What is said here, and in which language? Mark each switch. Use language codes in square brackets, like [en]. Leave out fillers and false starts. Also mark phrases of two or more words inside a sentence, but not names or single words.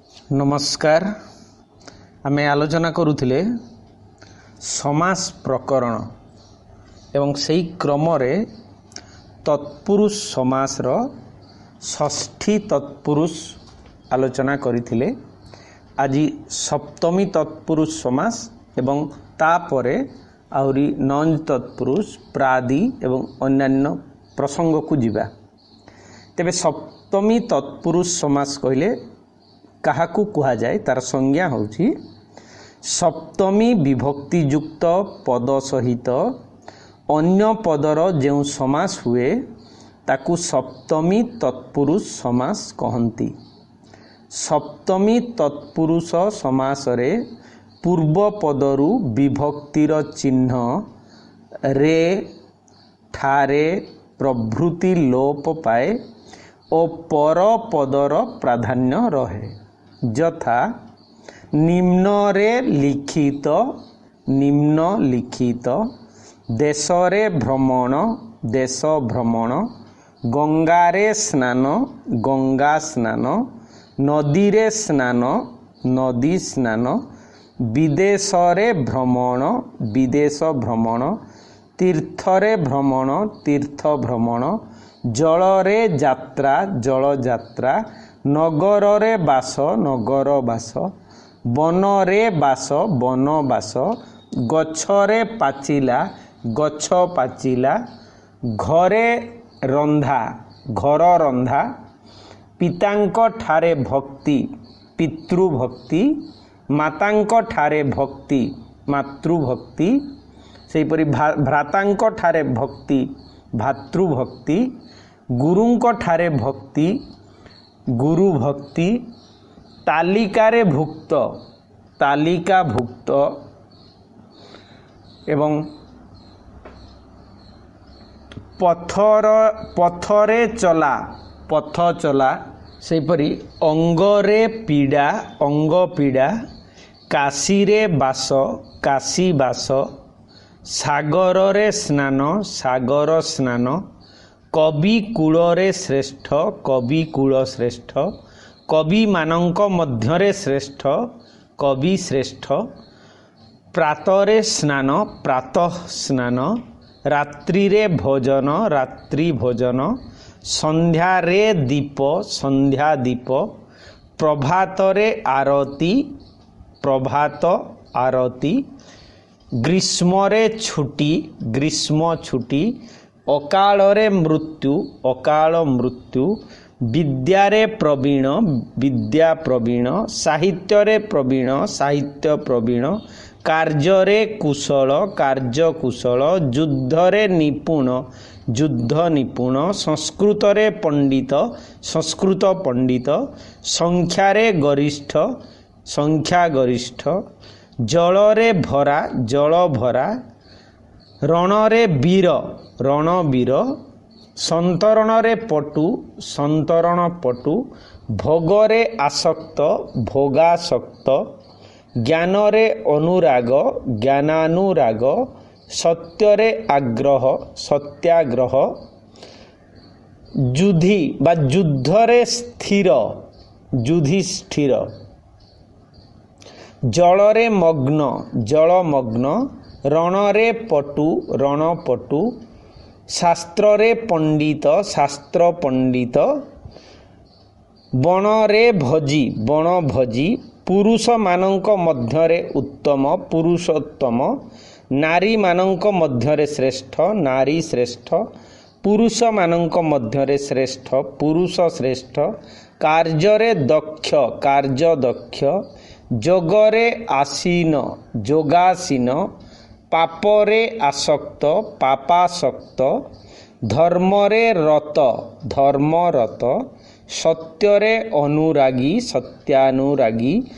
[or] ନମସ୍କାର। ଆମେ ଆଲୋଚନା କରୁଥିଲେ ସମାସ ପ୍ରକରଣ ଏବଂ ସେହି କ୍ରମ ରେ ତତ୍ପୁରୁଷ ସମାସ ର ଷଷ୍ଠୀ ତତ୍ପୁରୁଷ ଆଲୋଚନା କରିଥିଲେ। ଆଜି ସପ୍ତମୀ ତତ୍ପୁରୁଷ ସମାସ ଏବଂ ତାପରେ ଆଉରି ନଞ୍ ତତ୍ପୁରୁଷ ପ୍ରାଦି ଏବଂ ଅନ୍ୟାନ୍ୟ ପ୍ରସଙ୍ଗ କୁ ଯିବା। ତେବେ ସପ୍ତମୀ ତତ୍ପୁରୁଷ ସମାସ କହିଲେ କାହାକୁ କୁହାଯାଏ ତାର ସଂଜ୍ଞା ହେଉଛି ସପ୍ତମୀ ବିଭକ୍ତି ଯୁକ୍ତ ପଦ ସହିତ ଅନ୍ୟ ପଦର ଯେଉଁ ସମାସ ହୁଏ ତାକୁ ସପ୍ତମୀ ତତ୍ପୁରୁଷ ସମାସ କହନ୍ତି। ସପ୍ତମୀ ତତ୍ପୁରୁଷ ସମାସ ରେ ପୂର୍ବ ପଦରୁ ବିଭକ୍ତିର ଚିହ୍ନ ରେ ଠାରେ ପ୍ରଭୃତି ଲୋପ ପାଏ ଓ ପର ପଦର ପ୍ରାଧାନ୍ୟ ରହେ। ଯଥା ନିମ୍ନଲିଖିତ ଦେଶରେ ଭ୍ରମଣ ଦେଶ ଭ୍ରମଣ, ଗଙ୍ଗାରେ ସ୍ନାନ ଗଙ୍ଗା ସ୍ନାନ, ନଦୀରେ ସ୍ନାନ ନଦୀ ସ୍ନାନ, ବିଦେଶରେ ଭ୍ରମଣ ବିଦେଶ ଭ୍ରମଣ, ତୀର୍ଥରେ ଭ୍ରମଣ ତୀର୍ଥ ଭ୍ରମଣ, ଜଳରେ ଯାତ୍ରା ଜଳ ଯାତ୍ରା, ନଗରରେ ବାସ ନଗର ବାସ, ବନରେ ବାସ ବନ ବାସ, ଗଛରେ ପାଚିଲା ଗଛ ପାଚିଲା, ଘରେ ରନ୍ଧା ଘର ରନ୍ଧା, ପିତାଙ୍କ ଠାରେ ଭକ୍ତି ପିତୃଭକ୍ତି, ମାତାଙ୍କ ଠାରେ ଭକ୍ତି ମାତୃଭକ୍ତି, ସେହିପରି ଭ୍ରାତାଙ୍କ ଠାରେ ଭକ୍ତି ଭ୍ରାତୃଭକ୍ତି, ଗୁରୁଙ୍କ ଠାରେ ଭକ୍ତି ଗୁରୁ ଭକ୍ତି, ତାଲିକାରେ ଭୁକ୍ତ ତାଲିକା ଭୁକ୍ତ ଏବଂ ପଥରେ ଚଲା ପଥ ଚଲା, ସେହିପରି ଅଙ୍ଗରେ ପୀଡ଼ା ଅଙ୍ଗ ପୀଡ଼ା, କାଶୀରେ ବାସ କାଶୀ ବାସ, ସାଗରରେ ସ୍ନାନ ସାଗର ସ୍ନାନ, କବି କୁଳରେ ଶ୍ରେଷ୍ଠ କବି କୁଳ ଶ୍ରେଷ୍ଠ, କବି ମାନଙ୍କ ମଧ୍ୟରେ ଶ୍ରେଷ୍ଠ କବି ଶ୍ରେଷ୍ଠ, ପ୍ରାତରେ ସ୍ନାନ ପ୍ରାତଃ ସ୍ନାନ, ରାତ୍ରିରେ ଭୋଜନ ରାତ୍ରି ଭୋଜନ, ସନ୍ଧ୍ୟାରେ ଦୀପ ସନ୍ଧ୍ୟା ଦୀପ, ପ୍ରଭାତରେ ଆରତୀ ପ୍ରଭାତ ଆରତୀ, ଗ୍ରୀଷ୍ମରେ ଛୁଟି ଗ୍ରୀଷ୍ମ ଛୁଟି, ଅକାଳରେ ମୃତ୍ୟୁ ଅକାଳ ମୃତ୍ୟୁ, ବିଦ୍ୟାରେ ପ୍ରବୀଣ ବିଦ୍ୟା ପ୍ରବୀଣ, ସାହିତ୍ୟରେ ପ୍ରବୀଣ ସାହିତ୍ୟ ପ୍ରବୀଣ, କାର୍ଯ୍ୟରେ କୁଶଳ କାର୍ଯ୍ୟ କୁଶଳ, ଯୁଦ୍ଧରେ ନିପୁଣ ଯୁଦ୍ଧ ନିପୁଣ, ସଂସ୍କୃତରେ ପଣ୍ଡିତ ସଂସ୍କୃତ ପଣ୍ଡିତ, ସଂଖ୍ୟାରେ ଗରିଷ୍ଠ ସଂଖ୍ୟା ଗରିଷ୍ଠ, ଜଳରେ ଭରା ଜଳ ଭରା, ରଣରେ ବୀର ରଣ ବୀର, ସନ୍ତରଣରେ ପଟୁ ସନ୍ତରଣ ପଟୁ, ଭୋଗରେ ଆସକ୍ତ ଭୋଗାସକ୍ତ, ଜ୍ଞାନରେ ଅନୁରାଗ ଜ୍ଞାନାନୁରାଗ, ସତ୍ୟରେ ଆଗ୍ରହ ସତ୍ୟାଗ୍ରହ, ଯୁଧି ବା ଯୁଦ୍ଧରେ ସ୍ଥିର ଯୁଧିଷ୍ଠିର, ଜଳରେ ମଗ୍ନ ଜଳମଗ୍ନ, ରଣରେ ପଟୁ ରଣପଟୁ, ଶାସ୍ତ୍ରରେ ପଣ୍ଡିତ ଶାସ୍ତ୍ର ପଣ୍ଡିତ, ବନରେ ଭଜି ବନ ଭଜି, ପୁରୁଷ ମାନଙ୍କ ମଧ୍ୟରେ ଉତ୍ତମ ପୁରୁଷୋତ୍ତମ, ନାରୀ ମାନଙ୍କ ମଧ୍ୟରେ ଶ୍ରେଷ୍ଠ ନାରୀ ଶ୍ରେଷ୍ଠ, ପୁରୁଷ ମାନଙ୍କ ମଧ୍ୟରେ ଶ୍ରେଷ୍ଠ ପୁରୁଷ ଶ୍ରେଷ୍ଠ, କାର୍ଯ୍ୟରେ ଦକ୍ଷ କାର୍ଯ୍ୟ ଦକ୍ଷ, ଯୋଗରେ ଆସୀନ ଯୋଗାସୀନ, ପାପରେ ଆସକ୍ତ ପାପାସକ୍ତ, ଧର୍ମରେ ରତ ଧର୍ମରତ, ସତ୍ୟରେ ଅନୁରାଗୀ ସତ୍ୟାନୁରାଗୀ,